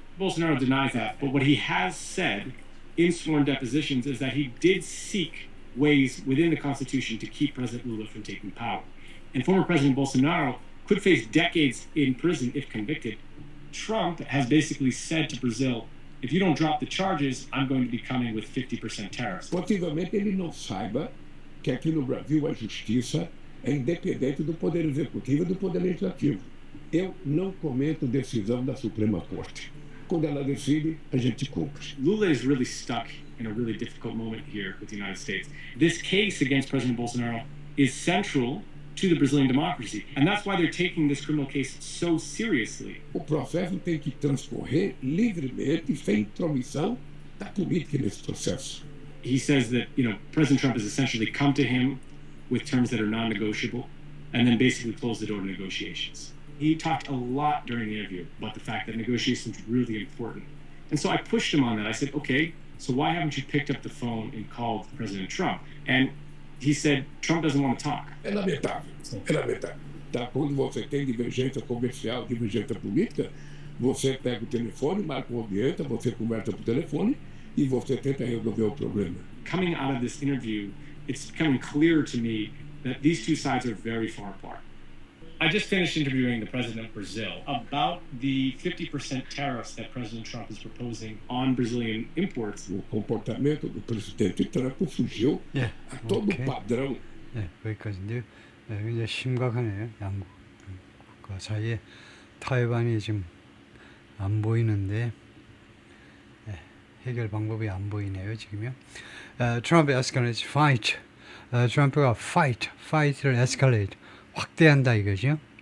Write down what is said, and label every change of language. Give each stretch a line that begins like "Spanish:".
English: Bolsonaro denies that, but what he has said in sworn depositions is that he did seek ways within the Constitution to keep President Lula from taking power. And former President Bolsonaro could face decades in prison if convicted. Trump has basically said to Brazil, if you don't drop the charges, I'm going to be coming with 50% tariffs.
Portuguese: Possivelmente ele não saiba que aqui no Brasil a justiça é independente do Poder Executivo e do Poder Legislativo. Eu não comento decisão da Suprema Corte. Quando ela decide, a gente cumpre.
English: Lula is really stuck in a really difficult moment here with the United States. This case against President Bolsonaro is central to the Brazilian democracy, and that's why they're taking this criminal case so seriously.
Portuguese: O processo tem que transcorrer livremente, sem intromissão da política nesse processo.
English: He says that, President Trump has essentially come to him with terms that are non-negotiable, and then basically closed the door to negotiations. He talked a lot during the interview about the fact that negotiations are really important. And so I pushed him on that. I said, okay, so why haven't you picked up the phone and called President Trump? And he said, Trump doesn't want to talk.
Portuguese: É lamentável, é lamentável. Tá? Quando você tem divergência comercial, divergência política, você pega o telefone, marca uma audiência, você conversa por telefone e você tenta resolver o problema.
English: Coming out of this interview, it's becoming clear to me that these two sides are very far apart. I just finished interviewing the president of Brazil about the 50% tariffs that President Trump is proposing on Brazilian imports.
Portuguese: O comportamento do presidente Trump fugiu a todo o padrão.
Korean: 거기까지인데요. 굉장히 심각하네요. 양국 국가 사이에 타협안이 지금 안 보이는데 해결 방법이 안 보이네요. 지금요.
English: Trump escalates fight.
Korean: 트럼프가
English: fight를 escalate.
Korean: 확대한다 이거죠.